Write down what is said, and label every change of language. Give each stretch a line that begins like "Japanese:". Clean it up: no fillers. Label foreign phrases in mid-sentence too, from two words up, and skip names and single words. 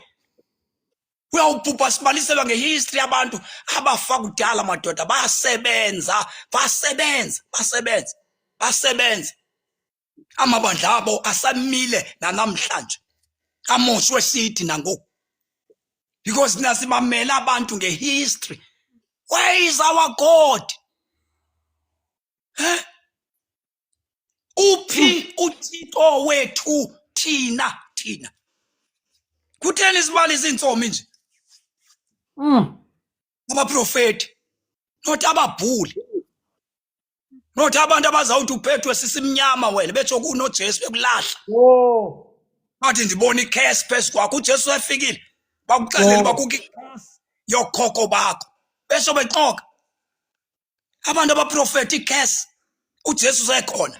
Xhosa: Uyawubhubha sibaliselwa ngehistory abantu abafa kudala madoda basebenza. Amabandla abo asamile nanamhlanje. Amoshwe sithi nangoku. Because nasimamela abantu ngehistory.
English: Where is our God?
Xhosa: Uphi uThixo wethu thina? Kutheni sibalisa intsomi nje? Abaprofeti, not ababhuli, not abantu abazawuthi uphethwe sisimnyama wena betsho kunoJesu bekulahla. Bathi ndibona ikhesi phezu kwakho. uJesu efikile bakuxelele bakukho ikhesi yokhokho bakho besho bexoka. Abantu abaprofeti ikhesi uJesu sekhona.